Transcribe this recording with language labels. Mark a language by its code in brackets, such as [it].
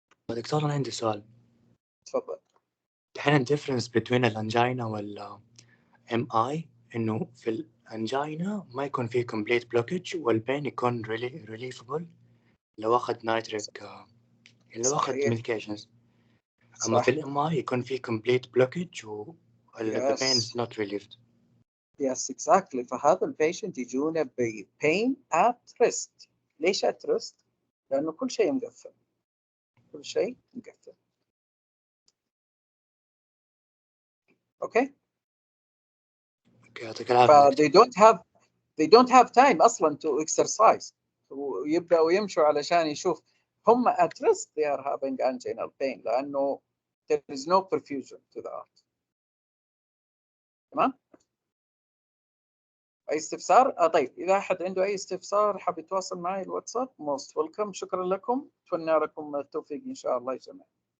[ar] دكتور أنا عندي سؤال. تفضل. الحين [en] difference between [ar] الأنجينا وال MI إنه في الأنجينا ما يكون فيه [en] complete blockage [ar] والبين يكون [en] relievable [ar] لو أخذ نايتريك لو أخذ medications. أما في الMI يكون فيه [en] complete blockage [ar] و [en] the pain is not relieved. Yes, exactly. [ar] فهذا البيشنت يجونا ب [en] pain at rest. [ar] ليش [en] at rest؟ [ar] لأنه كل شيء مقفل. كل شيء مقفل. [en] Okay. [ar] يعطيك العافية. [en] they don't have time [ar] أصلاً [en] to exercise. [ar] ويبدأوا يمشوا علشان يشوف هم [en] at rest they are having anginal pain [ar] لأنه [en] there is no perfusion to the heart. [ar] تمام؟ أي استفسار؟ طيب إذا أحد عنده أي استفسار حاب يتواصل معي الواتساب [en] most welcome. [ar] شكرا لكم. أتمنى لكم التوفيق إن شاء الله يا جماعة.